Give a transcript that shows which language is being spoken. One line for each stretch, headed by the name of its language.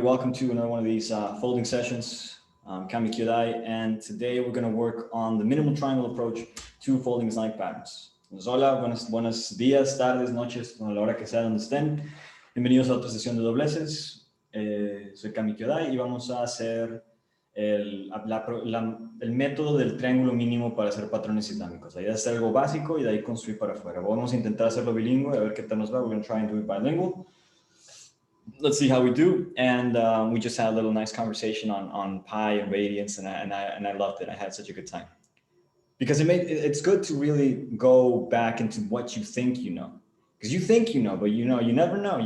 English: Welcome to another one of these folding sessions. I'm Kami Kyodai, and today we're going to work on the minimal triangle approach to folding Islamic patterns.
Spanish: Hola, buenos días, tardes, noches, a la hora que sea donde estén. Bienvenidos a otra sesión de dobleces. Soy Kami Kyodai y vamos a hacer el método del triángulo mínimo para hacer patrones islámicos. La idea es hacer algo básico y de ahí construir para afuera. Vamos a intentar hacerlo bilingüe, a ver qué tal nos va.
English: We're going to try and do it bilingual. Let's see how we do. And we just had a little nice conversation on pi and radiance, and I loved it. I had such a good time because it's good to really go back into what you think you know, because you think you know, but you never know.